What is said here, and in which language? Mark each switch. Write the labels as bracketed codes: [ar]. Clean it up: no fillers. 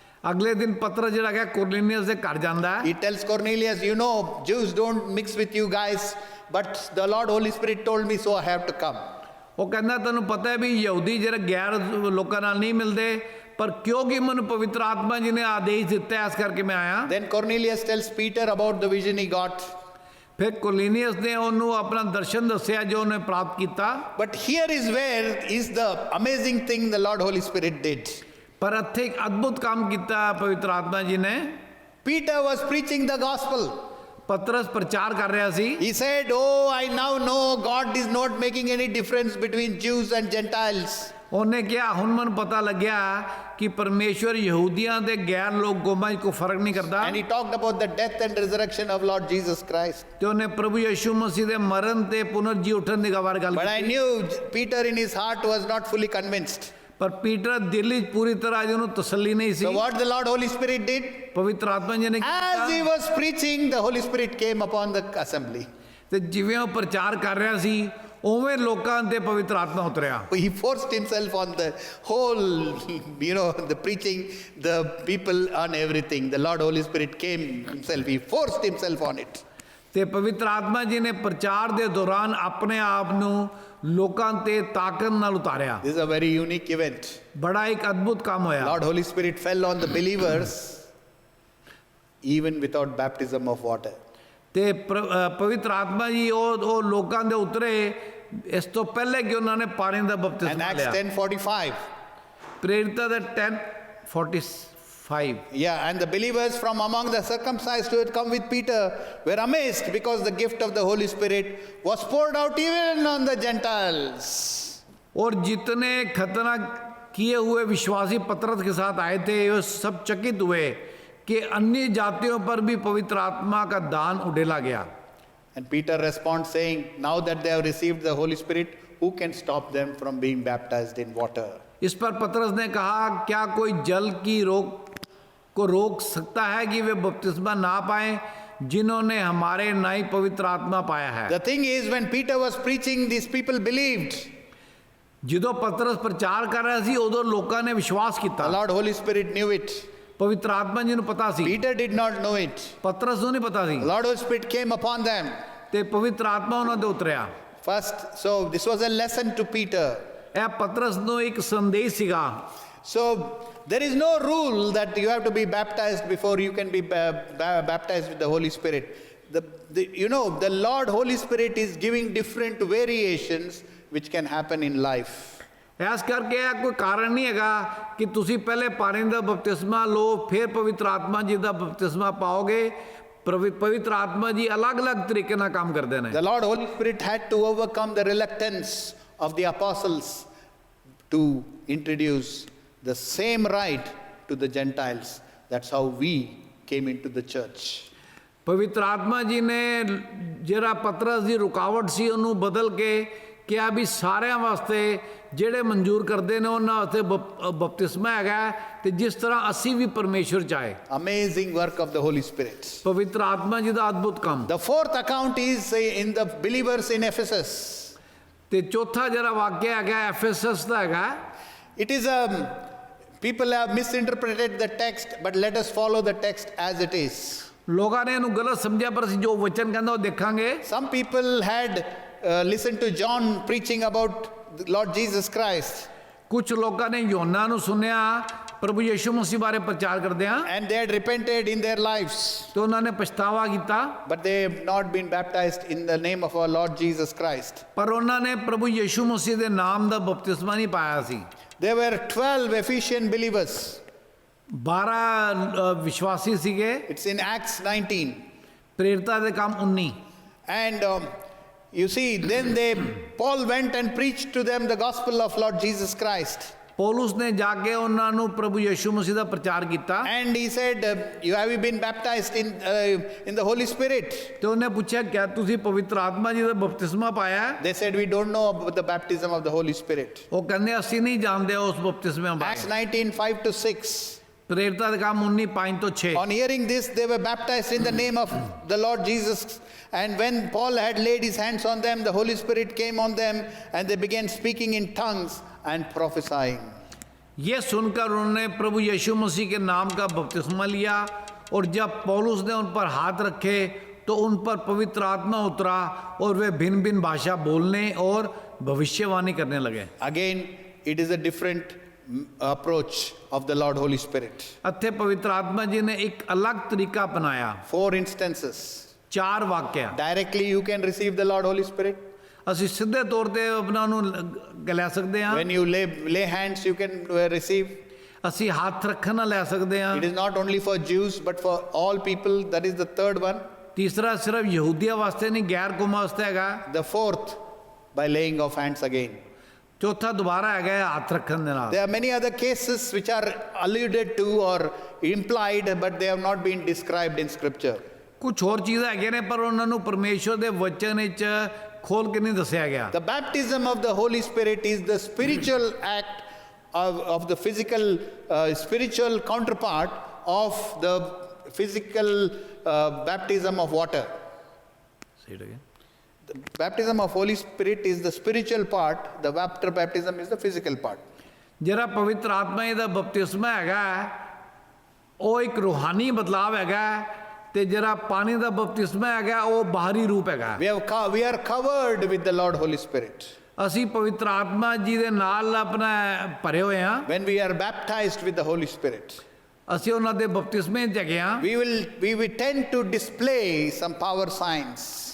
[pa] ਅਗਲੇ ਦਿਨ ਪਤਰਸ ਜਿਹੜਾ ਹੈ ਕੁਰਨੀਲੀਅਸ ਦੇ ਘਰ ਜਾਂਦਾ ਹੈ। [en] He tells Cornelius, you know, Jews don't mix with you guys, but the Lord Holy Spirit told me, so I have to come. [pa] ਉਹ ਕਹਿੰਦਾ ਤੈਨੂੰ ਪਤਾ ਹੈ ਵੀ ਯਹੂਦੀ ਜਿਹੜੇ ਗੈਰ ਲੋਕਾਂ ਨਾਲ ਨਹੀਂ ਮਿਲਦੇ ਪਰ ਕਿਉਂਕਿ ਮੈਨੂੰ ਪਵਿੱਤਰ ਆਤਮਾ ਜੀ ਨੇ ਆਦੇਸ਼ ਦਿੱਤਾ ਇਸ ਕਰਕੇ ਮੈਂ ਆਇਆ। [en] Then Cornelius tells Peter about the vision he got. [pa] ਫਿਰ ਕੁਰਨੀਲੀਅਸ ਨੇ ਉਹਨੂੰ ਆਪਣਾ ਦਰਸ਼ਨ ਦੱਸਿਆ ਜੋ ਉਹਨੇ ਪ੍ਰਾਪਤ ਕੀਤਾ। [en] But here is where is the amazing thing the Lord Holy Spirit did. [pa] ਪਰ ਇੱਥੇ ਇੱਕ ਅਦਭੁਤ ਕੰਮ ਕੀਤਾ ਪਵਿੱਤਰ ਆਤਮਾ ਜੀ ਨੇ। [en] Peter was preaching the gospel. [pa] ਪਤਰਸ ਪ੍ਰਚਾਰ ਕਰ ਰਿਹਾ ਸੀ। [en] He said, oh, I now know God is not making any difference between Jews and Gentiles. [pa] ਉਹਨੇ ਕਿਹਾ ਹੁਣ ਮੈਨੂੰ ਪਤਾ ਲੱਗਿਆ ਕਿ ਪਰਮੇਸ਼ਵਰ ਯਹੂਦੀਆਂ ਦੇ ਗੈਰ ਲੋਕ ਕੌਮਾਂ 'ਚ ਕੋਈ ਫਰਕ ਨਹੀਂ ਕਰਦਾ। [en] And he talked about the death and resurrection of Lord Jesus Christ. [pa] ਤੇ ਉਹਨੇ ਪ੍ਰਭੂ ਯਿਸੂ ਮਸੀਹ ਦੇ ਮਰਨ ਤੇ ਪੁਨਰ ਜੀ ਉੱਠਣ ਦੀ ਬਾਰੇ ਗੱਲ [en] But I [pa] ਕੀਤੀ। [en] knew Peter in his heart was not fully convinced. [pa] ਪਰ ਪੀਟਰ ਦਿਲ 'ਚ ਪੂਰੀ ਤਰ੍ਹਾਂ ਜਿਹਨੂੰ ਤਸੱਲੀ ਨਹੀਂ ਸੀ। [en] So what the Lord Holy Spirit did? [pa] ਪਵਿੱਤਰ ਆਤਮਾ ਜੀ ਨੇ [en] As he was preaching, the Holy Spirit came upon the assembly. [pa] ਤੇ ਜਿਵੇਂ ਉਹ ਪ੍ਰਚਾਰ ਕਰ ਰਿਹਾ ਸੀ ਉਵੇਂ ਲੋਕਾਂ ਤੇ ਪਵਿੱਤਰ ਆਤਮਾ ਉਤਰਿਆ। [en] He forced himself on the whole, you know, the preaching, the people, on everything. The Lord Holy Spirit came himself. He forced himself on it. [pa] ਤੇ ਪਵਿੱਤਰ ਆਤਮਾ ਜੀ ਨੇ ਪ੍ਰਚਾਰ ਦੇ ਦੌਰਾਨ ਆਪਣੇ ਆਪ ਨੂੰ ਲੋਕਾਂ ਤੇ ਤਾਕਤ ਨਾਲ ਉਤਾਰਿਆ। [en] This is a very unique event. [pa] ਬੜਾ ਇੱਕ ਅਦਭੁਤ ਕੰਮ ਹੋਇਆ। [en] Lord Holy Spirit fell on the believers even without baptism of water. [pa] ਤੇ ਪਵਿੱਤਰ ਆਤਮਾ ਜੀ ਉਹ ਲੋਕਾਂ ਦੇ ਉਤਰੇ ਇਸ ਤੋਂ ਪਹਿਲੇ ਕਿ ਉਹਨਾਂ ਨੇ ਪਾਣੀ ਦਾ [en] And [pa] ਬਪਤਿਸਮਾ [en] Acts [pa] ਲਿਆ। [en] 10:45. [pa] ਪ੍ਰੇਰਿਤਾਂ ਦੇ 10:45 [en] Yeah, and the believers from among the circumcised who had come with Peter were amazed because the gift of the Holy Spirit was poured out even on the Gentiles. [hi] और जितने खतना किए हुए विश्वासी पतरस के साथ आए थे वो सब चकित हुए कि अन्य जातियों पर भी पवित्र आत्मा का दान उड़ेला गया। [en] And Peter responds saying, now that they have received the Holy Spirit, who can stop them from being baptized in water? [hi] इस पर पतरस ने कहा क्या कोई जल की रोक सकता है कि वे बपतिस्मा ना पाएं जिन्होंने हमारे नई पवित्र आत्मा पाया है। [en] The thing is, when Peter was preaching, these people believed. [pa] ਜਦੋਂ ਪਤਰਸ ਪ੍ਰਚਾਰ ਕਰ ਰਿਹਾ ਸੀ ਉਦੋਂ ਲੋਕਾਂ ਨੇ ਵਿਸ਼ਵਾਸ [en] The [pa] ਕੀਤਾ। [en] Lord Holy Spirit knew it. [pa] ਪਵਿੱਤਰ ਆਤਮਾ ਜੀ ਨੂੰ ਪਤਾ ਸੀ। [en] Peter did not know it. [pa] ਪਤਰਸ ਨੂੰ ਨਹੀਂ ਪਤਾ ਸੀ। [en] The Lord Holy Spirit came upon them. [pa] ਤੇ ਪਵਿੱਤਰ ਆਤਮਾ ਉਹਨਾਂ ਤੇ ਉਤਰਿਆ। [en] First, so this was a lesson to Peter. [pa] ਇਹ ਪਤਰਸ ਨੂੰ ਇੱਕ ਸੰਦੇਸ਼ ਸੀਗਾ। [en] So there is no rule that you have to be baptized before you can be baptized with the Holy Spirit. You know, the Lord Holy Spirit is giving different variations which can happen in life. [pa] ਇਸ ਕਰਕੇ ਇਹ ਕੋਈ ਕਾਰਨ ਨਹੀਂ ਹੈਗਾ ਕਿ ਤੁਸੀਂ ਪਹਿਲੇ ਪਾਣੀ ਦਾ ਬਪਤਿਸਮਾ ਲਓ ਫਿਰ ਪਵਿੱਤਰ ਆਤਮਾ ਜੀ ਦਾ ਬਪਤਿਸਮਾ ਪਾਓਗੇ। ਪਵਿੱਤਰ ਆਤਮਾ ਜੀ ਅਲੱਗ-ਅਲੱਗ ਤਰੀਕੇ ਨਾਲ ਕੰਮ ਕਰਦੇ ਨੇ। [en] The Lord Holy Spirit had to overcome the reluctance of the apostles to introduce the same right to the Gentiles. That's how we came into the church. [pa] ਪਵਿੱਤਰ ਆਤਮਾ ਜੀ ਨੇ ਜਿਹੜਾ ਪਤਰਸ ਦੀ ਰੁਕਾਵਟ ਸੀ ਉਹਨੂੰ ਬਦਲ ਕੇ ਕਿਹਾ ਵੀ ਸਾਰਿਆਂ ਵਾਸਤੇ ਜਿਹੜੇ ਮਨਜ਼ੂਰ ਕਰਦੇ ਨੇ ਉਹਨਾਂ ਵਾਸਤੇ ਬਪਤਿਸਮਾ ਹੈਗਾ ਤੇ ਜਿਸ ਤਰ੍ਹਾਂ ਅਸੀਂ ਵੀ ਪਰਮੇਸ਼ਵਰ ਚਾਹੇ। [en] Amazing work of the Holy Spirit. [pa] ਪਵਿੱਤਰ ਆਤਮਾ ਜੀ ਦਾ ਅਦਭੁਤ ਕੰਮ। [en] The fourth account is in the believers in Ephesus. [pa] ਤੇ ਚੌਥਾ ਜਿਹੜਾ ਵਾਕਿਆ ਹੈਗਾ ਐਫੈਸਸ ਦਾ ਹੈਗਾ। [en] It is people have misinterpreted the text, but let us follow the text as it is. [pa] ਲੋਕਾਂ ਨੇ ਇਹਨੂੰ ਗਲਤ ਸਮਝਿਆ ਪਰ ਅਸੀਂ ਜੋ ਵਚਨ ਕਹਿੰਦਾ ਉਹ ਦੇਖਾਂਗੇ। [en] Some people had listened to John preaching about the Lord Jesus Christ, [pa] ਕੁਝ ਲੋਕਾਂ ਨੇ ਯੋਨਾ ਨੂੰ ਸੁਨਿਆ ਪ੍ਰਭੂ ਯਿਸੂ ਮਸੀਹ ਬਾਰੇ ਪ੍ਰਚਾਰ ਕਰਦਿਆਂ [en] and they had repented in their lives, [pa] ਤੇ ਉਹਨਾਂ ਨੇ ਪਛਤਾਵਾ ਕੀਤਾ [en] but they have not been baptized in the name of our Lord Jesus Christ. [pa] ਪਰ ਉਹਨਾਂ ਨੇ ਪ੍ਰਭੂ ਯਿਸੂ ਮਸੀਹ ਦੇ ਨਾਮ ਦਾ ਬਪਤਿਸਮਾ ਨਹੀਂ ਪਾਇਆ ਸੀ। [en] There were 12 Ephesian believers. [pa] 12 ਵਿਸ਼ਵਾਸੀ ਸੀਗੇ। [en] It's in Acts 19. [pa] ਪ੍ਰੇਰਿਤਾਂ ਦੇ ਕੰਮ 19। [en] And you see, then Paul went and preached to them the gospel of Lord Jesus Christ. [pa] ਪੌਲੁਸ ਨੇ ਜਾ ਕੇ ਉਹਨਾਂ ਨੂੰ ਪ੍ਰਭੂ ਯਿਸੂ ਮਸੀਹ ਦਾ ਪ੍ਰਚਾਰ ਕੀਤਾ। [en] And he said, have you been baptized in the Holy Spirit? [pa] ਤੇ ਉਹਨੇ ਪੁੱਛਿਆ ਕਿਆ ਤੁਸੀਂ ਪਵਿੱਤਰ ਆਤਮਾ ਜੀ ਦਾ ਬਪਤਿਸਮਾ ਪਾਇਆ? [en] They said, we don't know about the baptism of the Holy Spirit. [pa] ਉਹ ਕਹਿੰਦੇ ਅਸੀਂ ਨਹੀਂ ਜਾਣਦੇ ਉਸ ਬਪਤਿਸਮੇ [en] Acts [pa] ਬਾਰੇ। [en] 19:5-6. [pa] ਪ੍ਰੇਰਿਤਾਂ ਦੇ ਕੰਮ 19:5-6। [en] On hearing this, they were baptized in the name of the Lord Jesus. And when Paul had laid his hands on them, the Holy Spirit came on them, and they began speaking in tongues and prophesying. [hi] ये सुनकर उन्होंने प्रभु यीशु मसीह के नाम का बपतिस्मा लिया और जब पौलुस ने उन पर हाथ रखे तो उन पर पवित्र आत्मा उतरा और वे भिन्न भिन्न भाषा बोलने और भविष्यवाणी करने लगे। [en] Again, it is a different approach of the Lord Holy Spirit. [hi] अथे पवित्र आत्मा जी ने एक अलग तरीका अपनाया। [en] 4 instances. [hi] 4 वाक्य। [en] Directly you can receive the Lord Holy Spirit. [pa] ਅਸੀਂ ਸਿੱਧੇ ਤੌਰ ਤੇ ਆਪਣਾ ਨੂੰ ਲੈ ਸਕਦੇ ਹਾਂ। [en] When you lay hands, you can receive. [pa] ਅਸੀਂ ਹੱਥ ਰੱਖਣ ਨਾਲ ਲੈ ਸਕਦੇ ਹਾਂ। [en] It is not only for Jews, but for all people. That is the third one. [pa] ਤੀਸਰਾ ਸਿਰਫ ਯਹੂਦੀਆਂ ਵਾਸਤੇ ਨਹੀਂ, ਗੈਰ ਕੌਮਾਂ ਵਾਸਤੇ ਹੈਗਾ। [en] The fourth, by laying of hands again. [pa] ਚੌਥਾ ਦੁਬਾਰਾ ਹੈਗਾ ਹੱਥ ਰੱਖਣ ਦੇ ਨਾਲ। [en] There are many other cases which are alluded to or implied, but they have not been described in Scripture. [pa] ਕੁਝ ਹੋਰ ਚੀਜ਼ਾਂ ਹੈਗੀਆਂ ਨੇ ਪਰ ਉਹਨਾਂ ਨੂੰ ਪਰਮੇਸ਼ਵਰ ਦੇ ਵਚਨ ਵਿੱਚ ਖੋਲ ਕੇ ਨਹੀਂ ਦੱਸਿਆ ਗਿਆ। [en] The baptism of the Holy Spirit is the spiritual act of the physical, spiritual counterpart of the physical baptism of water. Say it again. The baptism of Holy Spirit is the spiritual part. The water baptism is the physical part. [pa] ਜਿਹੜਾ ਪਵਿੱਤਰ ਆਤਮਾ ਜੀ ਦਾ ਬਪਤਿਸਮਾ ਹੈਗਾ ਉਹ ਇੱਕ ਰੂਹਾਨੀ ਬਦਲਾਵ ਹੈਗਾ ਤੇ ਜਿਹੜਾ ਪਾਣੀ ਦਾ ਬਪਤਿਸਮਾ ਹੈਗਾ ਉਹ ਬਾਹਰੀ ਰੂਪ ਹੈਗਾ। [en] We are covered with the Lord Holy Spirit. [pa] ਅਸੀਂ ਪਵਿੱਤਰ ਆਤਮਾ ਜੀ ਦੇ ਨਾਲ ਆਪਣਾ ਭਰੇ ਹੋਏ ਹਾਂ। [en] When we are baptized with the Holy Spirit, [pa] ਅਸੀਂ ਉਹਨਾਂ ਦੇ ਬਪਤਿਸਮੇ 'ਚ ਹੈਗੇ ਹਾਂ। [en] we will tend to display some power signs.